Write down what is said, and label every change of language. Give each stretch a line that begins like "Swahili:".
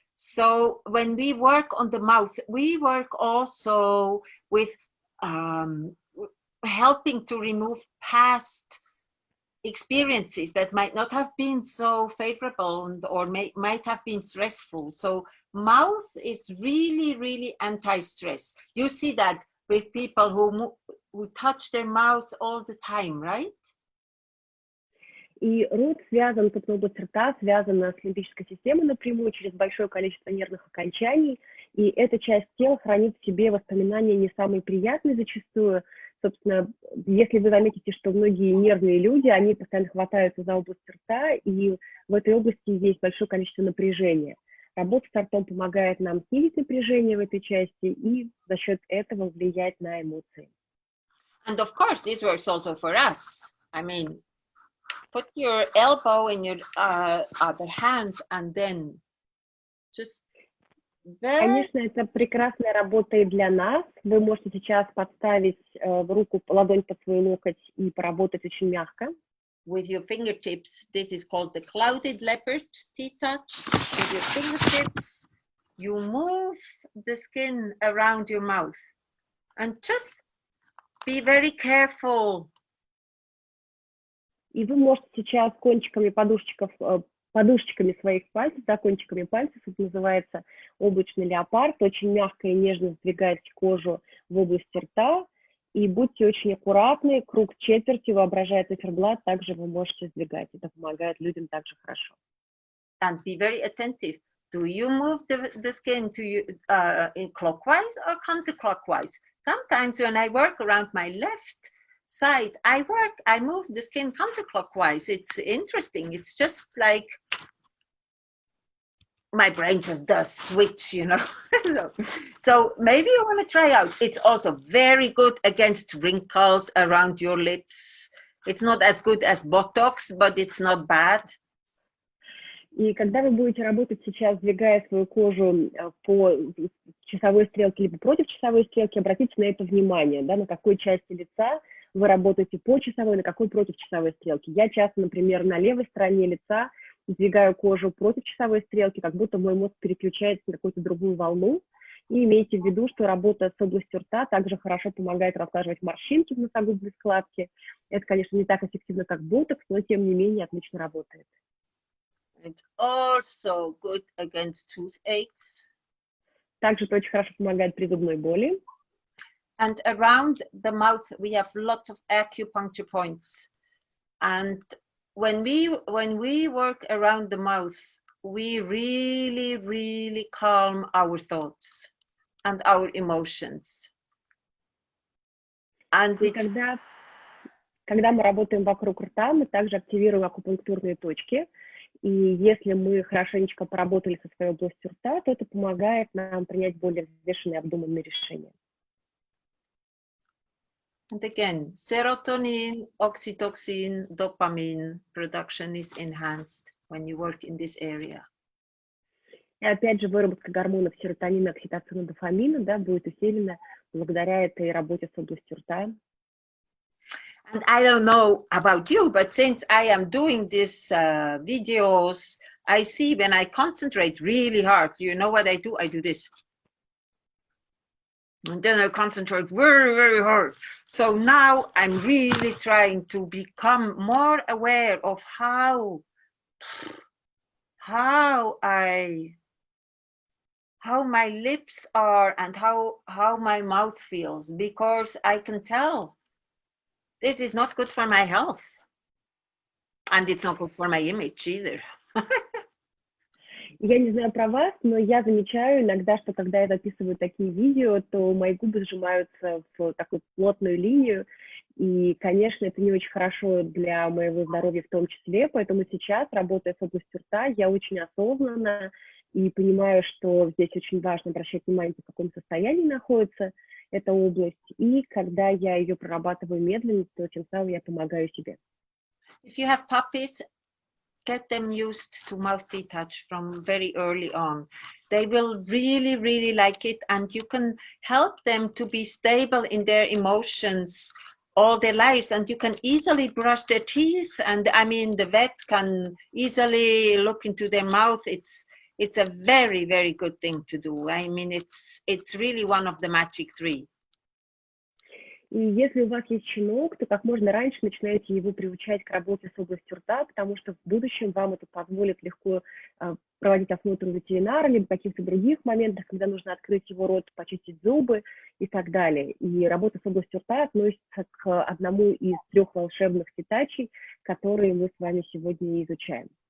English: So when we work on the mouth, we work also with helping to remove past experiences that might not have been so favorable or might have been stressful. So mouth is really, really anti-stress. You see that with people who touch their mouth all the time, right?
Russian: И рот связан, собственно, область рта связана с лимбической системой напрямую через большое количество нервных окончаний, и эта часть тела хранит в себе воспоминания не самые приятные зачастую. Собственно, если вы заметите, что многие нервные люди, они постоянно хватаются за область рта, и в этой области есть большое количество напряжения. Работа с ртом помогает нам снизить напряжение в этой части и за счет этого влиять на эмоции.
English: And of course, this works also for us. I mean, put your elbow in your other hand and then just
Russian: Конечно, это прекрасная работа и для нас. Вы можете сейчас подставить руку, ладонь под свой локоть и поработать очень мягко.
English: With your fingertips, this is called the clouded leopard ТиТач. With your fingertips, you move the skin around your mouth and just be very careful.
Russian: И вы можете сейчас кончиками подушечками своих пальцев, да, кончиками пальцев, это называется облачный леопард, очень мягко и нежно сдвигайте кожу в области рта, и будьте очень аккуратны, круг четверти, воображая циферблат, также вы можете сдвигать, это помогает людям также хорошо.
English: And be very attentive. Do you move the skin to you, in clockwise or counterclockwise? Sometimes when I work around my left side, I move the skin counterclockwise. It's interesting. It's just like my brain just does switch, you know. So maybe you want to try out. It's also very good against wrinkles around your lips. It's not as good as Botox, but it's not bad.
Russian: И когда вы будете работать сейчас, сдвигая свою кожу по часовой стрелке либо против часовой стрелки, обратите на это внимание, да, на какой части лица вы работаете по часовой, на какой против часовой стрелки. Я часто, например, на левой стороне лица сдвигаю кожу против часовой стрелки, как будто мой мозг переключается на какую-то другую волну. И имейте в виду, что работа с областью рта также хорошо помогает разглаживать морщинки в носогубной складке. Это, конечно, не так эффективно, как ботокс, но тем не менее отлично работает.
English: It's also good against toothaches.
Russian: Также это очень хорошо помогает при зубной боли.
English: And around the mouth, we have lots of acupuncture points. And when we work around the mouth, we really, really calm our thoughts and our emotions. And
Russian: когда мы работаем вокруг рта, мы также активируем акупунктурные точки. И если мы хорошенечко поработали со своей областью рта, то это помогает нам принять более взвешенные, обдуманные решения.
English: And again, serotonin, oxytocin, dopamine production is enhanced when you work in this area.
Russian: И опять же, выработка гормонов серотонина, окситоцина, дофамина, да, будет усилена благодаря этой работе с областью рта.
English: And I don't know about you, but since I am doing these videos, I see when I concentrate really hard, you know what I do? I do this. And then I concentrate very, very hard. So now I'm really trying to become more aware of how my lips are and how my mouth feels, because I can tell this is not good for my health. And it's not good for my image either.
Russian: Я не знаю про вас, но я замечаю иногда, что когда я записываю такие видео, то мои губы сжимаются в такую плотную линию, и, конечно, это не очень хорошо для моего здоровья в том числе, поэтому сейчас, работая с областью рта, я очень осознанно и понимаю, что здесь очень важно обращать внимание, в каком состоянии находится эта область, и когда я ее прорабатываю медленно, то тем самым я помогаю себе.
English: If you have puppies, get them used to mouth ТиТач from very early on. They will really, really like it, and you can help them to be stable in their emotions all their lives, and you can easily brush their teeth, and I mean the vet can easily look into their mouth. It's a very, very good thing to do. I mean, it's really one of the magic three.
Russian: И если у вас есть щенок, то как можно раньше начинаете его приучать к работе с областью рта, потому что в будущем вам это позволит легко проводить осмотр у ветеринара, либо в каких-то других моментах, когда нужно открыть его рот, почистить зубы и так далее. И работа с областью рта относится к одному из 3 волшебных ТиТачей, которые мы с вами сегодня изучаем.